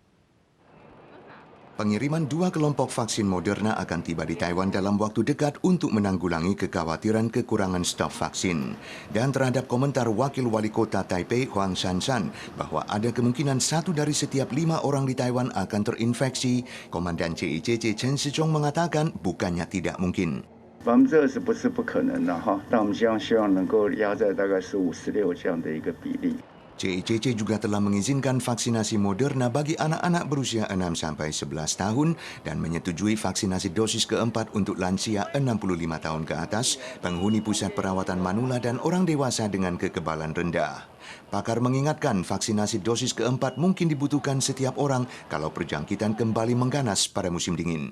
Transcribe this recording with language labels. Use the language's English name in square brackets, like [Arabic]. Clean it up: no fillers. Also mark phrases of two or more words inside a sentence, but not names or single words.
[Indonesian] Pengiriman 2 kelompok vaksin Moderna akan tiba di Taiwan dalam waktu dekat untuk menanggulangi kekhawatiran kekurangan stok vaksin. Dan terhadap komentar Wakil Wali Kota Taipei, Huang Shanshan, bahwa ada kemungkinan 1 dari setiap 5 orang di Taiwan akan terinfeksi, Komandan JECC Chen Shizhong mengatakan bukannya tidak mungkin. [Chinese] 20% 不是不可能的但我们希望能够压在大概15、16这样的一个比例。 [Indonesian] JECC juga telah mengizinkan vaksinasi Moderna bagi anak-anak berusia 6-11 tahun dan menyetujui vaksinasi dosis keempat untuk lansia 65 tahun ke atas, penghuni pusat perawatan manula dan orang dewasa dengan kekebalan rendah. Pakar mengingatkan vaksinasi dosis keempat mungkin dibutuhkan setiap orang kalau perjangkitan kembali mengganas pada musim dingin.